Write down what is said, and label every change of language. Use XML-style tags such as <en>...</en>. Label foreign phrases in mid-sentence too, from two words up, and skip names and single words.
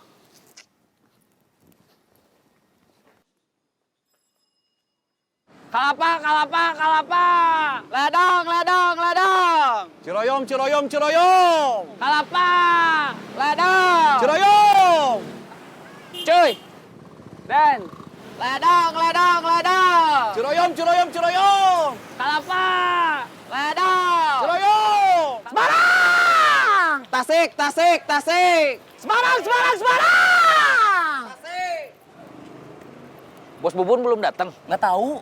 <id>Kalapa, kalapa, kalapa. Ledang, ledang, ledang. Ciroyom, ciroyom, ciroyom. Kalapa, ledang. Ciroyom. Cuy! Dan! Ledang, ledang, ledang. Ciroyom, ciroyom, ciroyom. Kalapa, ledang. Ciroyom. Semarang! Tasik, tasik, tasik. Semarang, Semarang, Semarang. Tasik. Bos Bubun belum datang? Nggak tahu.</id>